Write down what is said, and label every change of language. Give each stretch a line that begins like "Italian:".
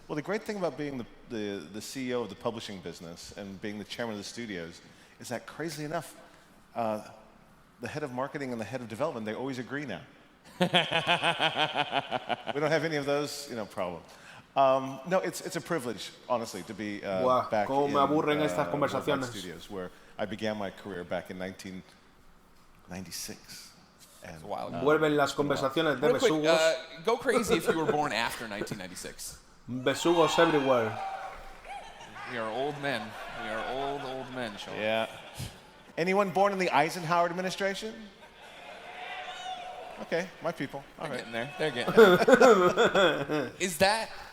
English: Well, the great thing about being the CEO of the publishing business and being the chairman of the studios is that, crazily enough, the head of marketing and the head of development, they always agree now. We don't have any of those, problem. No, it's a privilege, honestly, to be back in Studios, where I began my career back in 1996. It's a while ago.
Spanish: Vuelven las conversaciones de besugos.
English: Go crazy if you were born after 1996. Besugos everywhere. We are old men. We are old men, Sean. Yeah. Anyone born in the Eisenhower administration? Okay, my people. All right. Getting there. They're getting there. Is that